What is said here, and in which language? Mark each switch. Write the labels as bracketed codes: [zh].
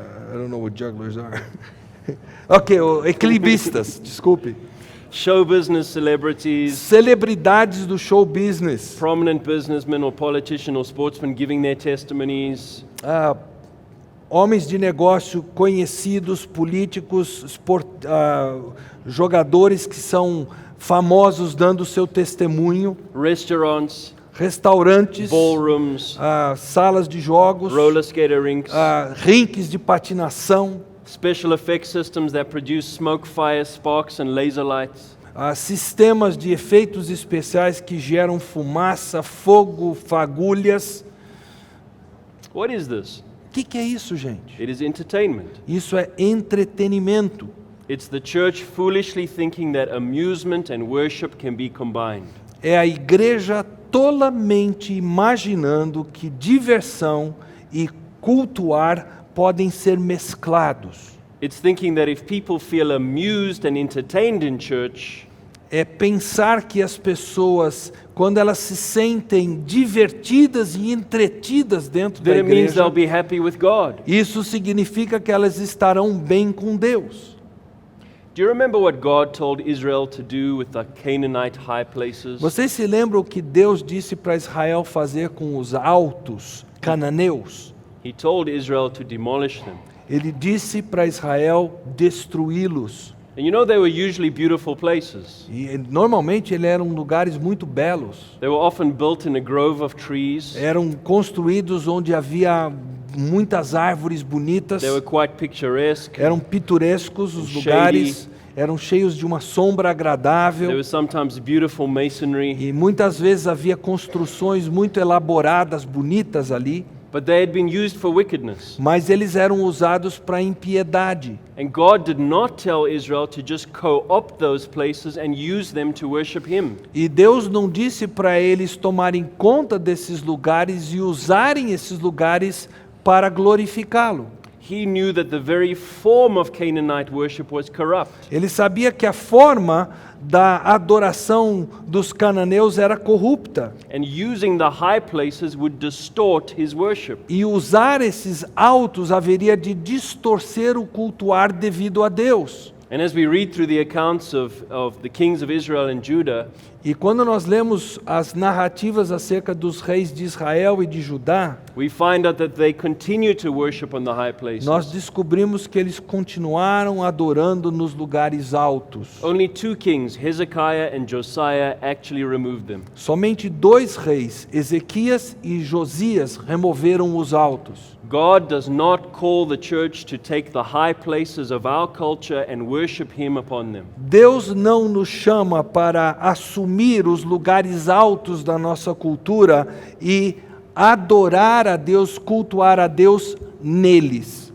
[en] I don't know what jugglers are. [pt] Ok, equilibristas, desculpe. [en] show business celebrities, [pt] Celebridades do show business, [en] prominent businessmen or politician or sportsmen giving their testimonies, [pt] homens de negócio conhecidos, políticos, jogadores que são famosos dando seu testemunho, [en] restaurants, [pt] restaurantes, [en] ballrooms, [pt] salas de jogos, [en] roller skater rinks, [pt] rinques de patinação, [en] special effects systems that produce smoke, fire, sparks, and laser lights. [pt] Sistemas de efeitos especiais que geram fumaça, fogo, fagulhas. [en] What is this? [pt] O que é isso, gente? [en] It is entertainment. [pt] Isso é entretenimento. [en] It's the church foolishly thinking that amusement and worship can be combined. [pt] É a igreja tolamente imaginando que diversão e cultuar podem ser mesclados. [en] It's thinking that if people feel amused and entertained in church, [pt] É pensar que as pessoas, quando elas se sentem divertidas e entretidas dentro da [en] then it means [pt] igreja, [en] they'll be happy with God. [pt] isso significa que elas estarão bem com Deus. [en] Do you remember what God told Israel to do with the Canaanite high places? [pt] Vocês se lembram o que Deus disse para Israel fazer com os altos cananeus? [en] He told Israel to demolish them. [pt] Ele disse para Israel destruí-los. [en] And you know they were usually beautiful places. [pt] E normalmente eles eram lugares muito belos. [en] They were often built in a grove of trees. [pt] Eram construídos onde havia muitas árvores bonitas. [en] They were quite picturesque. [pt] Eram pitorescos os [en] Shady. [pt] lugares. Eram cheios de uma sombra [en] There [pt] agradável. [en] was sometimes beautiful masonry. [pt] E muitas vezes havia construções muito elaboradas, bonitas ali. [en] But they had been used for wickedness. [pt] Mas eles eram usados para impiedade. [en] And God did not tell Israel to just co-opt those places and use them to worship Him. [pt] E Deus não disse para eles tomarem conta desses lugares e usarem esses lugares para glorificá-lo. [en] He knew that the very form of Canaanite worship was corrupt. [pt] Ele sabia que a forma da adoração dos cananeus era corrupta. [en] And using the high places would distort His worship. [pt] E usar esses altos haveria de distorcer o cultuar devido a Deus. [en] And as we read through the accounts of the kings of Israel and Judah, [pt] E quando nós lemos as narrativas acerca dos reis de Israel e de Judá, [en] we find out that they continue to worship on the high places. [pt] nós descobrimos que eles continuaram adorando nos lugares altos. [en] Only two kings, Hezekiah and Josiah, actually removed them. [pt] Somente 2 reis, Ezequias e Josias, removeram os altos. [en] God does not call the church to take the high places of our culture and worship Him upon them. [pt] Deus não nos chama para assumir os lugares altos da nossa cultura e adorar a Deus, cultuar a Deus neles.